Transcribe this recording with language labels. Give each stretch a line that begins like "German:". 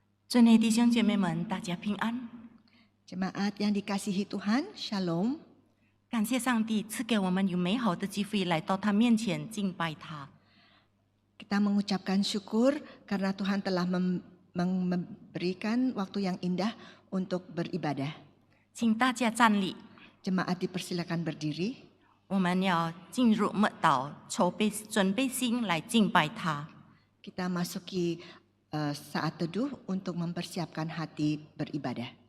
Chinese: 尊爱弟兄姐妹们，大家平安。
Indonesian: Jemaat yang dikasihi Tuhan, Shalom.
Chinese: 感谢上帝赐给我们有美好的机会来到他面前敬拜他。
Indonesian: Kita mengucapkan syukur karena Tuhan telah memberikan waktu yang indah untuk beribadah.
Chinese: 请大家站立，
Indonesian: Jemaat dipersilakan berdiri.
Chinese: 我们要进入默祷，准备心来敬拜他。
Indonesian: Kita masuki saat teduh untuk mempersiapkan hati beribadah.